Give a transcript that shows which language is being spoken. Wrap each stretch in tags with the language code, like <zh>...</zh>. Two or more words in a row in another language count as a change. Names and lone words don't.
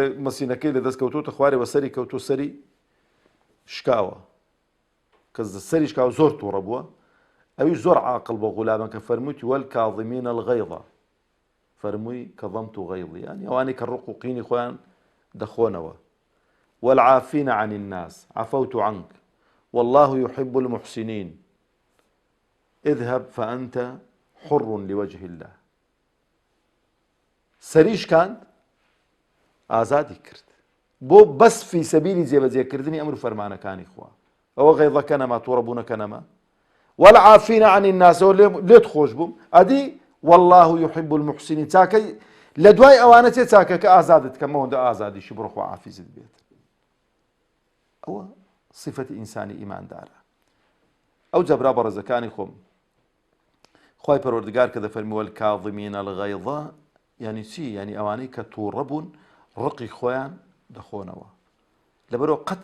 <ckb>مەسینەکەی لە دەست کەوتوتە خوارێەوە سەری کەوتۆ سەری شکاوە کە سەری شکاوە زۆر تووڕە بووە ئەوی زۆر عاقڵ بۆ غولامە کە فەرمووی</ckb> <ar>وەلکاظیمینە الغەیظ</ar> <ckb>فەرمووی</ckb> <ar>کەظەمت غەیظی</ar> <ckb>یانی ئەوانەی کە ڕق و قینی خۆیان دەخۆنەوە</ckb> <ar>والعافين عن الناس عفوت عنك والله يحب المحسنين اذهب فأنت حر لوجه الله</ar> <ckb>سريش كان ئازادی کرد بۆ بەس</ckb> <ar>فی سەبیلی</ar> <ckb>جێبەجێکردنی ئەمر و فەرمانەکانی خوا ئەوە غەیظەکە نەما تووڕەبوونەکە نەما</ckb> <ar>والعافين عن الناس</ar> <ckb>لێت خۆش بووم ئەدی</ckb> <ar>والله يحب المحسنين</ar> <ckb>چاکەی لە دوای ئەوانە چێ چاکەکە ئازادت کەمەوەندە ئازادیشی بڕۆ خوا عافیزت بێت ئەوە صفەتی ئینسانی ئیماندارە ئەو جەبرا بەڕێزەکانی خۆم خوای پەروەردگار کە دەفەرمی</ckb> <ar>والکاظیمینە الغەیظ</ar> <ckb>یعنی چی یعنی ئەوانەی کە تووڕە بوون ڕقی خۆیان دەخۆنەوە لەبەرەوە قەت</ckb>